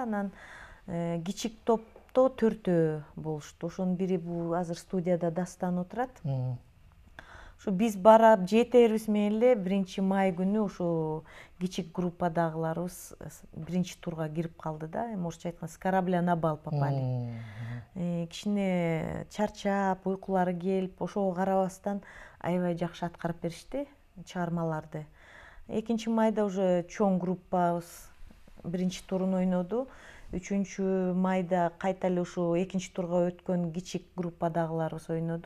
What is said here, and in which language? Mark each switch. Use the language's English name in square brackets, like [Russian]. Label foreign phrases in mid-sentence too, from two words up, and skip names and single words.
[Kyrgyz] Анан кичик топто 4 болушту. Ошонун бири бул азыр студияда Дастан отурат. Ушу биз барап жетерибиз менен эле 1-май күнү ушу кичик группадагыларыбыз 1-чи турга кирип калды да. Эми орусча айтканда [Russian] с корабля на бал попали. [Kyrgyz] Кичине чарчап, уйкулары келип, ошого карабастан аябай жакшы аткарып беришти чыгармаларды. 2-майда уже чоң группабыз 1-чи турун ойноду. 3-майда кайта эле ушу 2-чи турга өткөн кичик группадагыларыбыз ойноду.